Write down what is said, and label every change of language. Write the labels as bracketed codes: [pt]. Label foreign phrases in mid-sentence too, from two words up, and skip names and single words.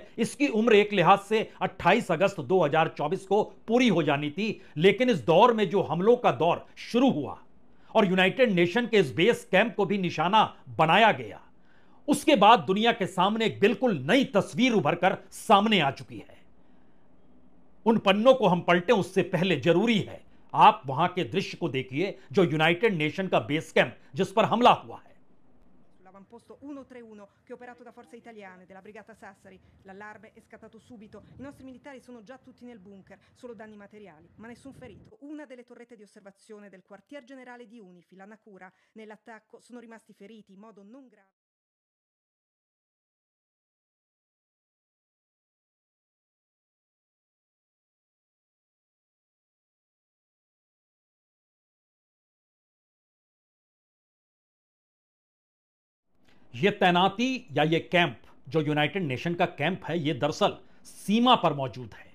[hi] इसकी उम्र एक लिहाज से 28 अगस्त 2024 को पूरी हो जानी थी, लेकिन इस दौर में जो हमलों का दौर शुरू हुआ और यूनाइटेड नेशन के इस [en] base camp [hi] को भी निशाना बनाया गया, उसके बाद दुनिया के सामने एक बिल्कुल नई तस्वीर उभर कर सामने आ चुकी है। उन पन्नों को हम पलटें उससे पहले जरूरी है आप वहां के दृश्य को देखिए जो यूनाइटेड नेशन का [en] base camp [hi] जिस पर हमला हुआ है। [it] L'avamposto 131 che è operato da forze italiane della brigata Sassari. L'allarme è scattato subito. I nostri militari sono già tutti nel bunker, solo danni materiali, ma nessun ferito. Una delle torrette di osservazione del quartier generale di UNIFIL, a Nakura, nell'attacco sono rimasti feriti in modo non grave. [hi] यह तैनाती या यह कैंप जो यूनाइटेड नेशन का कैंप है, यह दरअसल सीमा पर मौजूद है।